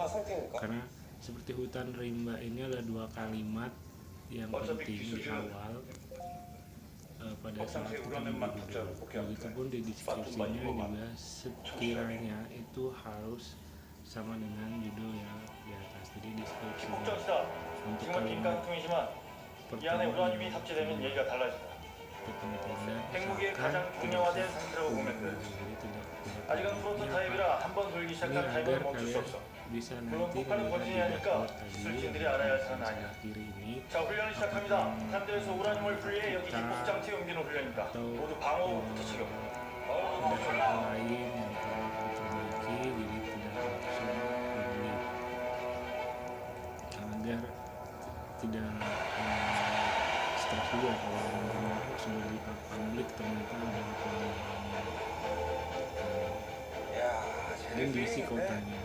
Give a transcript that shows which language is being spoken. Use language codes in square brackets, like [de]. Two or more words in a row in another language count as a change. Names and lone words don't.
[id] Karena seperti hutan rimba ini ada dua kalimat yang penting di awal pada saat kita membuat judul. Begitupun di deskripsinya juga sekiranya itu harus sama dengan judul yang di atas. Jadi deskripsinya untuk kalimat pertama [ko] 행복이 가장 중요화된 상태라고 보면 돼. 아직은 프로토타입이라 한 번 돌기 시작한 타입을 멈출 수 없어. 물론 폭발은 번진이 하니까 기술진들이 알아야 할 사안은 아니야. 자, 훈련을 시작합니다. 함대에서 우라늄을 분리해 여기 기폭장치에 옮기는 훈련입니다. 모두 방어부터 시켜. [id] agar tidak stres juga kalau sudah di publik ternyata ada pelanggarannya dan diisi kotanya.